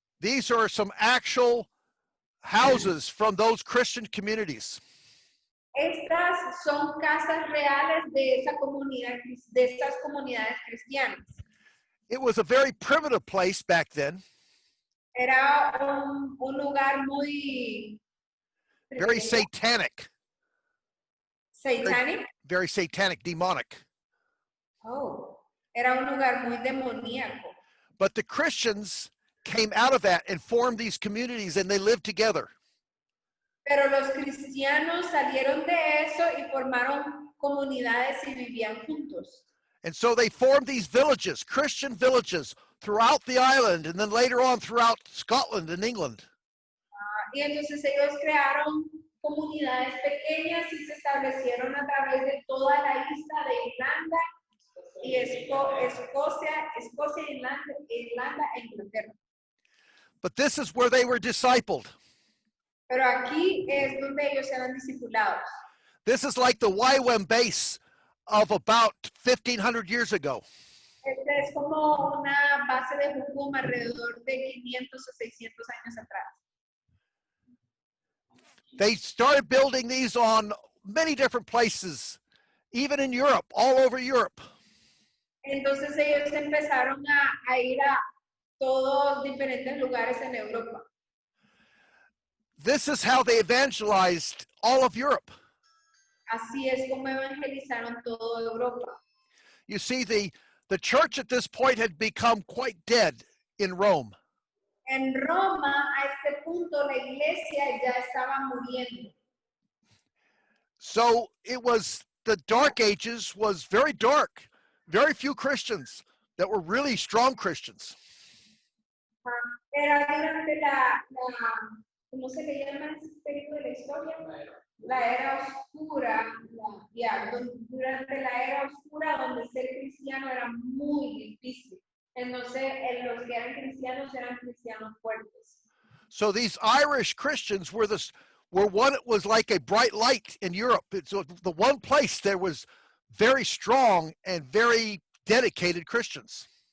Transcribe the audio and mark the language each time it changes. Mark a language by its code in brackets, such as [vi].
[en] These are some actual houses from those Christian communities. [es] Estas son casas reales de esa comunidad, de estas comunidades cristianas. [en] It was a very primitive place back then. [es] Era un lugar muy [en] Very satanic. Satanic. Very satanic, demonic. [es] Oh, era un lugar muy demoníaco. [en] But the Christians came out of that and formed these communities, and they lived together. [es] Pero los cristianos salieron de eso y formaron comunidades y vivían juntos. [en] And so they formed these villages, Christian villages, throughout the island, and then later on throughout Scotland and England. [es] Y entonces ellos crearon comunidades pequeñas y se establecieron a través de toda la isla de Irlanda y Escocia, Irlanda e Inglaterra. [en] But this is where they were discipled. [es] Pero aquí es donde ellos eran discipulados. [en] This is like the YWAM base of about 1,500 years ago. [es] Esta es como una base de Jucum alrededor de 500 o 600 años atrás. [en] They started building these on many different places, even in Europe, all over Europe. [es] Entonces ellos empezaron a ir a todos diferentes lugares en Europa. [en] This is how they evangelized all of Europe. [es] Así es como evangelizaron toda Europa. [en] You see, the church at this point had become quite dead in Rome. [es] En Roma, a este punto, la iglesia ya estaba muriendo. [en] So it was, the Dark Ages was very dark. Very few Christians that were really strong Christians. [es] Era durante ¿cómo se le llama ese periodo de la historia? La era oscura. Durante la era oscura, donde ser cristiano era muy difícil. Entonces, los que eran cristianos fuertes. [en] So these Irish Christians were one, it was like a bright light in Europe. It's the one place there was very strong and very dedicated Christians.